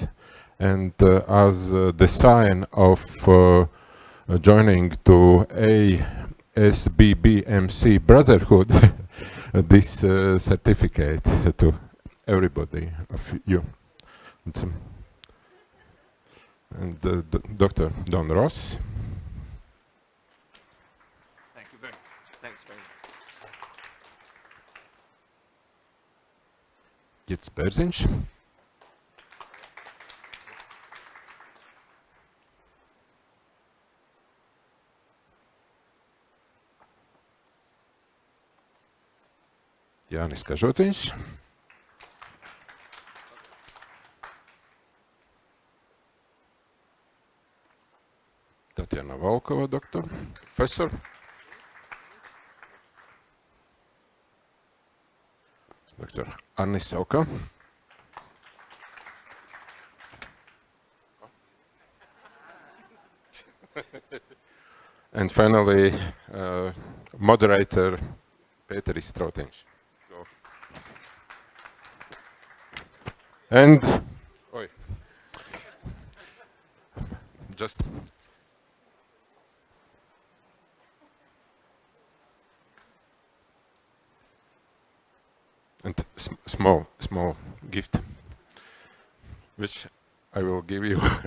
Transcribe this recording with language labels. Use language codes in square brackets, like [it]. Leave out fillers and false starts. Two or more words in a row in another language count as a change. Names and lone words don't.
[en] And as the sign of joining to ASBBMC Brotherhood, this certificate to everybody of you. And Dr. Don Ross. Thank you very much. Thanks very much. Gits Bērziņš. Jānis Kažociņš. Tatjana Volkova, doktor, profesor. Dr. Arnis Sauka. And finally, moderator Pēteris Strautiņš. And just and small gift, which I will give you.